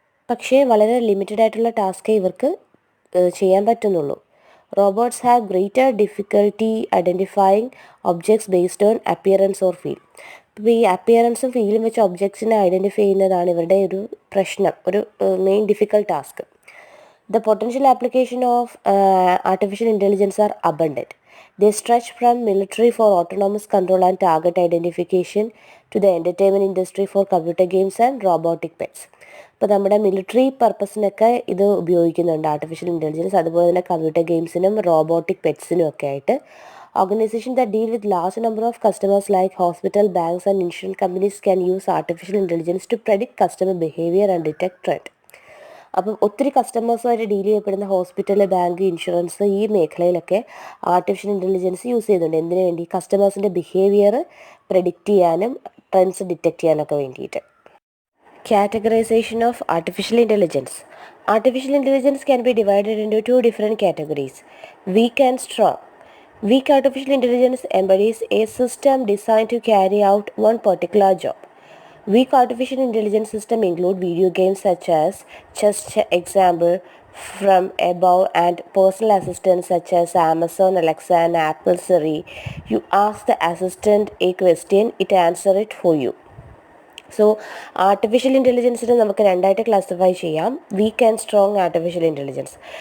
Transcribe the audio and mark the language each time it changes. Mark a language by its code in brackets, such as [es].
[ml] പക്ഷേ വളരെ ലിമിറ്റഡ് ആയിട്ടുള്ള ടാസ്കേ ഇവർക്ക് ചെയ്യാൻ പറ്റുന്നുള്ളൂ. [en] Robots have greater difficulty identifying objects based on appearance or feel. [ml] ഇപ്പോൾ ഈ അപ്പിയറൻസും ഫീലും വെച്ച് ഒബ്ജക്ട്സിനെ ഐഡൻറ്റിഫൈ ചെയ്യുന്നതാണ് ഇവരുടെ ഒരു പ്രശ്നം, ഒരു main difficult task. [en] The potential application of artificial intelligence are abundant. They stretch from military for autonomous control and target identification to the entertainment industry for computer games and robotic pets. [ml] ഇപ്പോൾ നമ്മുടെ military പർപ്പസിനൊക്കെ ഇത് ഉപയോഗിക്കുന്നുണ്ട് artificial intelligence. അതുപോലെ തന്നെ computer ഗെയിംസിനും robotic പെറ്റ്സിനും ഒക്കെ ആയിട്ട്. [en] Organizations that deal with large number of customers like hospital, banks and insurance companies can use artificial intelligence to predict customer behavior and detect trend. [ml] അപ്പം ഒത്തിരി കസ്റ്റമേഴ്സുമായിട്ട് ഡീൽ ചെയ്യപ്പെടുന്ന hospital, bank, insurance ഈ മേഖലയിലൊക്കെ artificial intelligence use ചെയ്യുന്നുണ്ട്. എന്തിനു വേണ്ടി? കസ്റ്റമേഴ്സിൻ്റെ behaviour predict ചെയ്യാനും trends detect ചെയ്യാനൊക്കെ വേണ്ടിയിട്ട്. [en] Categorization of artificial intelligence. Artificial intelligence can be divided into two different categories, weak and strong. Weak artificial intelligence embodies a system designed to carry out one particular job. Weak artificial intelligence systems include video games such as chess example from above and personal assistants such as Amazon Alexa and Apple Siri. You ask the assistant a question, it answers it for you. [ml] So artificial ഇൻ്റലിജൻസിനെ നമുക്ക് രണ്ടായിട്ട് classify ചെയ്യാം, [en] Weak and strong artificial intelligence.